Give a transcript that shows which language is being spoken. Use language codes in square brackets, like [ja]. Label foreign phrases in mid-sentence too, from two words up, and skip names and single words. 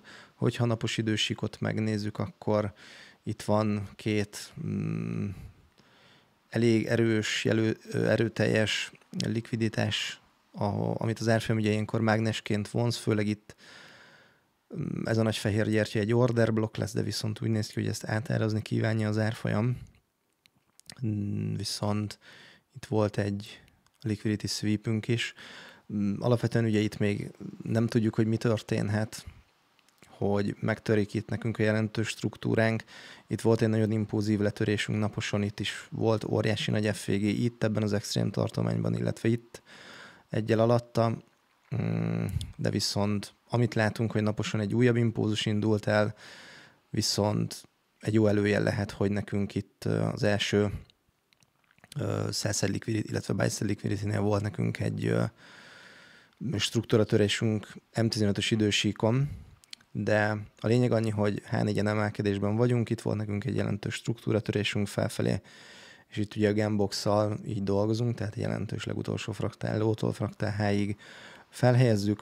[hu] Hogyha napos idősíkot megnézzük, akkor itt van 2 elég erős, erőteljes likviditás, amit az árfolyam ugye ilyenkor mágnesként vonz, főleg itt ez a nagy fehér gyertya egy [en] order block [hu] lesz, de viszont úgy néz ki, hogy ezt átárazni kívánja az árfolyam. Viszont itt volt egy [en] liquidity sweepünk [hu] is. Alapvetően ugye itt még nem tudjuk, hogy mi történhet, hogy megtörik itt nekünk a jelentős struktúránk. Itt volt egy nagyon impulzív letörésünk naposon, itt is volt óriási nagy FVG itt ebben az extrém tartományban, illetve itt egyel alatta, de viszont amit látunk, hogy naposan egy újabb impulzus indult el, viszont egy jó előjel lehet, hogy nekünk itt az első [en] sell-side liquidity, [hu] illetve [en] buy-side liquidity- [hu] nél volt nekünk egy struktúratörésünk M15-ös idősíkon, de a lényeg annyi, hogy H4-en emelkedésben vagyunk, itt volt nekünk egy jelentős struktúratörésünk felfelé, és itt ugye a Gambox-szal így dolgozunk, tehát jelentős legutolsó fraktál, lótól fraktál H-ig felhelyezzük.